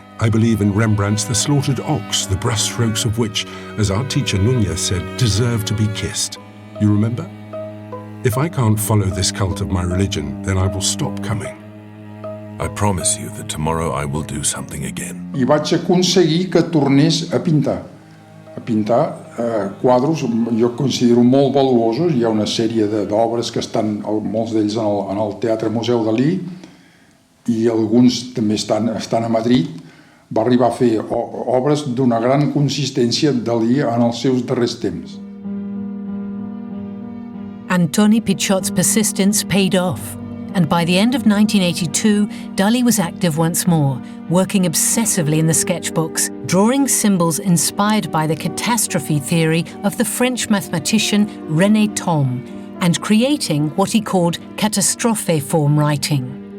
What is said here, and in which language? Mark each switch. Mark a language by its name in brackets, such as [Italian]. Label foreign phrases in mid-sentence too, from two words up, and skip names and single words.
[English] I believe in Rembrandt's The Slaughtered Ox, the brushstrokes of which, as our teacher Núñez said, deserve to be kissed. You remember? If I can't follow this cult of my religion, then I will stop coming. I promise you that tomorrow I will do something again. [Catalan] I vaig aconseguir que tornés a pintar. A pintar quadros, jo considero molt valuosos. Hi ha una sèrie d'obres que estan, molts d'ells en el Teatre Museu Dalí, i alguns també estan a Madrid. Va arribar a fer obres d'una gran consistència Dalí en els seus darrers temps. [English] Antoni Pichot's persistence paid off, and by the end of 1982, Dali was active once more, working obsessively in the sketchbooks, drawing symbols inspired by the catastrophe theory of the French mathematician René Thom, and creating what he called catastrophe-form writing.